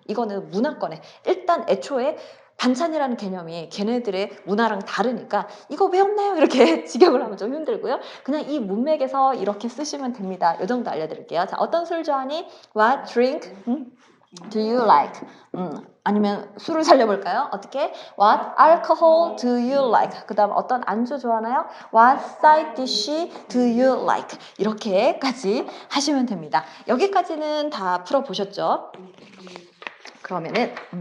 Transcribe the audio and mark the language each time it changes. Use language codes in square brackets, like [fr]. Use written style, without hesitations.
[ko] 이거는 문화권에 일단 애초에 반찬이라는 개념이 걔네들의 문화랑 다르니까 이거 왜 없나요? 이렇게 직역을 하면 좀 힘들고요. 그냥 이 문맥에서 이렇게 쓰시면 됩니다. 이 정도 알려드릴게요. 자, 어떤 술 좋아하니? [en] What drink do you like? [ko] 아니면 술을 살려볼까요? 어떻게? [en] What alcohol do you like? [ko] 그 다음 어떤 안주 좋아하나요? [en] What side dish do you like? [ko] 이렇게까지 하시면 됩니다. 여기까지는 다 풀어보셨죠? 그러면은